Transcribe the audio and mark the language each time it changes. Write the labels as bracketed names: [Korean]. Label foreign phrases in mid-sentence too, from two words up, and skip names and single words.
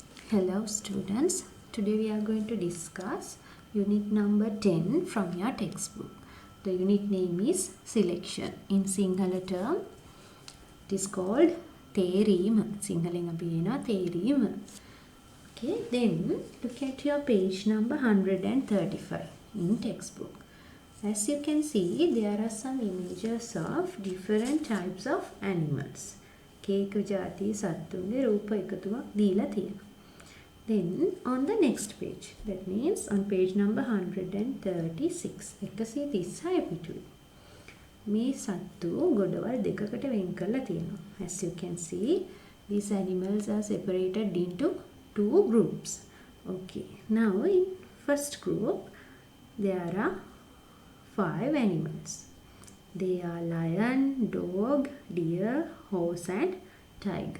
[English] Hello students, today we are going to discuss unit number 10 from your textbook. The unit name is selection. In Sinhala term, it is called තේරීම. [Sinhala] සිංහලෙන් අපි කියනවා තේරීම. [English] Okay, then look at your page number 135 in textbook. As you can see, there are some images of different types of animals. [Sinhala] කේක ජාති සත්තුන්ගේ රූප එකතුවක් දීලා තියෙනවා. [English] Then on the next page, that means on page number 136, 136 [Sinhala] පිටුවේ මේ සත්තු ගොඩවල් දෙකකට වෙන් කරලා තියෙනවා. [English] As you can see, these animals are separated into two groups. Okay, now in first group, there are 5 animals. They are lion, dog, deer, horse and tiger.